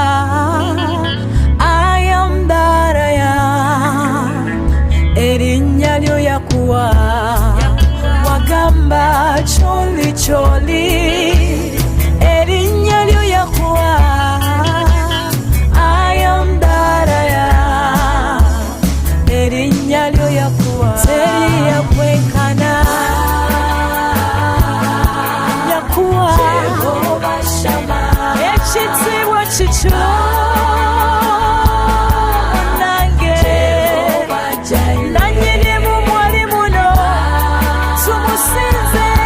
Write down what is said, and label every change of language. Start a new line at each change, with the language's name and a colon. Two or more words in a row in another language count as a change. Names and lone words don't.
English: I am that I am,
Ganda: erinnya lyo yakuwa. Wagamba choli choli, erinnya lyo yakuwa.
English: I am that I am,
Ganda: erinnya lyo yakuwa. Teri yakwenkana yakuwa. Jehova Shama, ekitiibwa kikyo nange. Jehova Jireh, nannyinimu mwali muno, tumusinze.